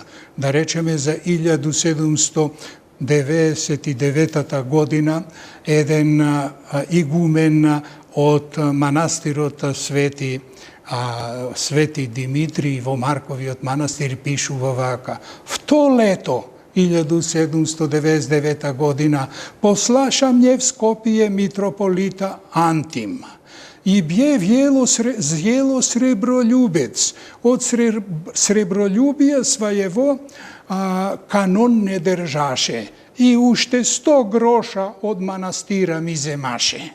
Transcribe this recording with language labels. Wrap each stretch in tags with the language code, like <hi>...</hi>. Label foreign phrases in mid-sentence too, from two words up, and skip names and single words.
<mk>Да речеме за 1799 година еден игумен од манастирот Свети Димитрий во Марковиот манастир пишува вака:</mk> <cu>в то лето 1799 година послаша мне в Скопје митрополита Антим и бе зело сребролюбец. Од сребролюбија својево канон не држаше и уште 100 гроша од манастира ми земаше.</cu>